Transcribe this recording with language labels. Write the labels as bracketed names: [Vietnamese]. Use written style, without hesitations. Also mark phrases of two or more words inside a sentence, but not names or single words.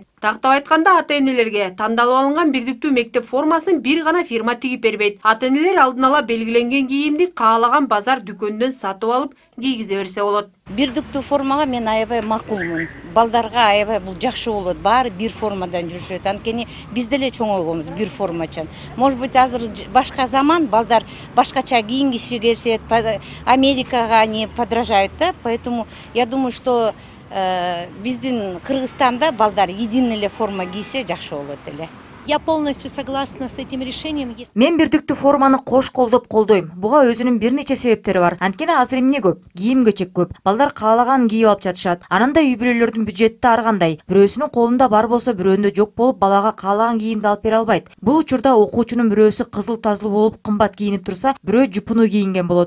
[Kyrgyz] Тактап айтканда, ата-энелерге тандалып алынган бирдиктүү мектеп формасын бир гана фирма тигип бербейт. Ата-энелер алдын ала белгиленген кийимди каалаган базар дүкөндөн сатып алып кийгизе берсе болот. Бирдиктүү формага мен аябай макулмун. Балдарга аябай бул жакшы болот. Баары бир формадан жүрүшөт. Анткени биз деле чоңойгонбуз бир формачан. [Russian] Может быть, [Kyrgyz] азыр башка заман, балдар башкача кийингиси келишет, Америкага [Russian] не подражают, [Kyrgyz] да? [Russian] Поэтому я думаю, что [Kyrgyz] биздин Кыргызстанда балдар единый эле форма кийсе жакшы болот эле. [Russian] Я полностью согласна с этим решением. [Kyrgyz] Мен бирдиктүү форманы кош колдоп колдойм. Буга өзүнүн бир нече себептери бар. Анткени азыр эмне көп? Кийим-кечек көп. Балдар каалаган кийип алып жатышат. Ананда үй бүлөлөрдүн бюджети ар кандай. Бирөөсүнүн колунда бар болсо, бирөөнүндө жок болуп, балага каалаган кийимди алып бере албайт. Бул учурда окуучунун бирөөсү кызыл тазлуу болуп, кымбат кийинип турса, бирөө жупуну кийинген болот.